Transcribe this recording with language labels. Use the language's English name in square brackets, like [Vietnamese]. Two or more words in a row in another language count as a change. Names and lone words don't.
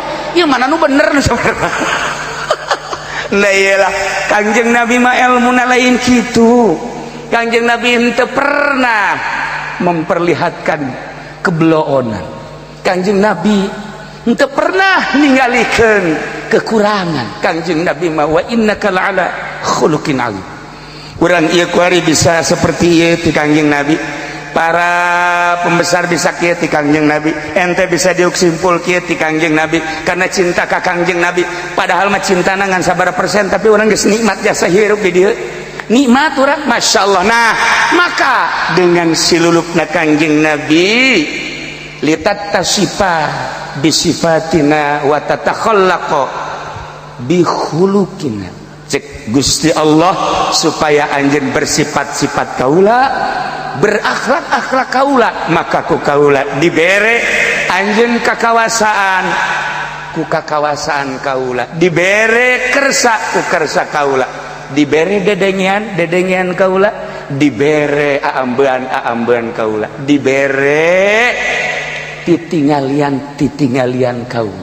[Sundanese] Ieu mana nu bener nu saudara. Lah iyalah Kangjeng Nabi mah ilmuna lain kitu. Kangjeng Nabi henteu pernah memperlihatkan kebloonan. Kangjeng Nabi henteu pernah ningalikeun kekurangan. Kangjeng Nabi mah [Arabic] وإنك لعلى خلق عظيم. [Sundanese] Urang ieu kuari bisa seperti ieu ti Kangjeng Nabi. Para pembesar bisa kieu ti Kangjeng Nabi. Ente bisa diuk simpul kieu ti Kangjeng Nabi karena cinta ka Kangjeng Nabi. Padahal mah cintana ngan sabaraha persen tapi urang geus nikmat jasa hirup di dieu. Nikmat urang masyaallah. Nah, maka dengan silulupna Kangjeng Nabi [Arabic] لتتصف بصفاتنا وتتخلق بأخلاقنا. [Sundanese] Cek Gusti Allah supaya anjeun bersifat-sifat kaula, berakhlak-akhlak kaula, maka ku kaula dibere anjeun kakawasaan ku kakawasaan kaula, dibere kersa ku kersa kaula, dibere dedengian kaula, dibere aambean kaula, dibere titingalian kaula.